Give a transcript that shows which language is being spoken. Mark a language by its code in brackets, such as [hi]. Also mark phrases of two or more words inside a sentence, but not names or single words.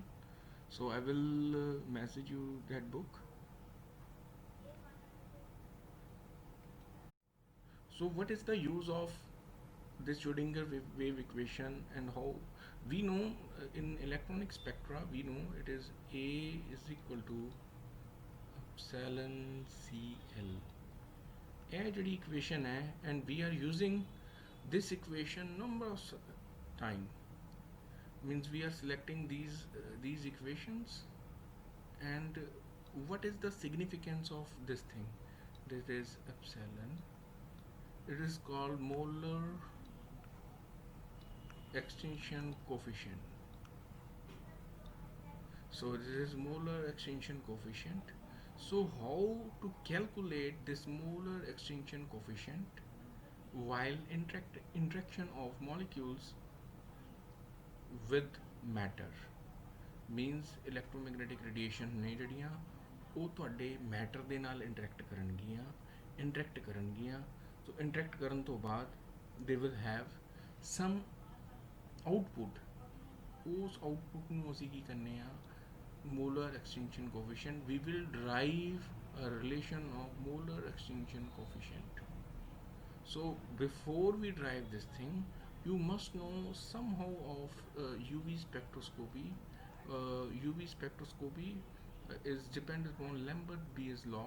[en] So I will message you that book. So what is the use of this Schrodinger wave equation, and how we know in electronic spectra we know it is A is equal to epsilon Cl. [pa] ਇਹ ਜਿਹੜੀ [en] equation है, and we are using this equation number of time, means we are selecting these equations. And what is the significance of this thing? This is epsilon. It is called molar extinction coefficient. So this is molar extinction coefficient. So how to calculate this molar extinction coefficient while interaction of molecules with matter, means electromagnetic radiation [pa] ਨੇ ਜਿਹੜੀਆਂ ਉਹ ਤੁਹਾਡੇ ਮੈਟਰ ਦੇ ਨਾਲ ਇੰਟਰੈਕਟ ਕਰਨਗੀਆਂ [en] so interact [pa] ਕਰਨ ਤੋਂ ਬਾਅਦ [en] they will have some output. [pa] ਉਸ output ਨੂੰ ਅਸੀਂ ਕੀ ਕਰਨੇ ਆ, [en] molar extinction coefficient. We will derive a relation of molar extinction coefficient. So before we derive this thing, you must know somehow of UV spectroscopy. UV spectroscopy is dependent upon Lambert-Beer's law.